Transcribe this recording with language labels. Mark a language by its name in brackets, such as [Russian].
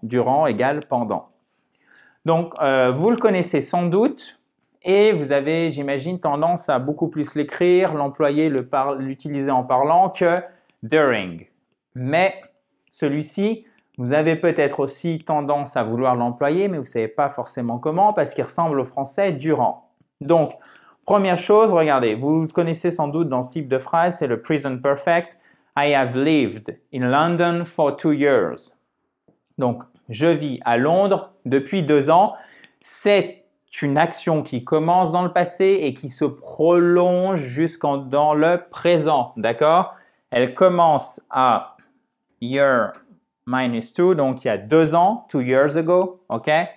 [French] Durant égale pendant. Donc vous le connaissez sans doute et vous avez, j'imagine, tendance à beaucoup plus l'écrire, l'employer, l'utiliser en parlant que during. Mais celui-ci, vous avez peut-être aussi tendance à vouloir l'employer, mais vous ne savez pas forcément comment parce qu'il ressemble au français durant. Donc, première chose, regardez, vous connaissez sans doute dans ce type de phrase, c'est le present perfect. [English] I have lived in London for 2 years. [French] Donc, je vis à Londres depuis 2 ans. C'est une action qui commence dans le passé et qui se prolonge dans le présent, d'accord? Elle commence à year -2, donc il y a 2 ans, [English] 2 years ago, [French] ok?